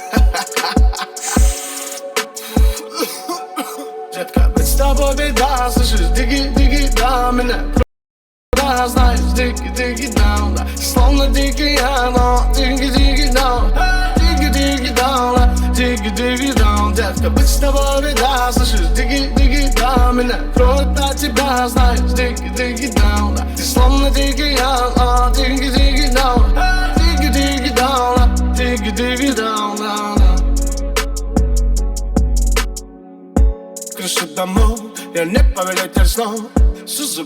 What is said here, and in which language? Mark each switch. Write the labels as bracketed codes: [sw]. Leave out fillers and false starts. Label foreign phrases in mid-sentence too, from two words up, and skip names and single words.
[ru] Детка, быть с тобой беда, слышишь, [en] digi-digi down. [ru] Меня кроет, знаешь, [en] digi-digi down, [ru] да. Словно дикий я, но [en] digi-digi down, digi-digi down, digi-digi down. [ru] Детка, быть с тобой беда, слышишь, [en] digi-digi down. [ru] Меня кроет от тебя, знаешь, [en] digi-digi down, [ru] да. Ты словно дикий я, но [en] digi-digi down, digi-digi down, digi-digi down, down, down. [ru] Крыши домов, я не повелитель снов.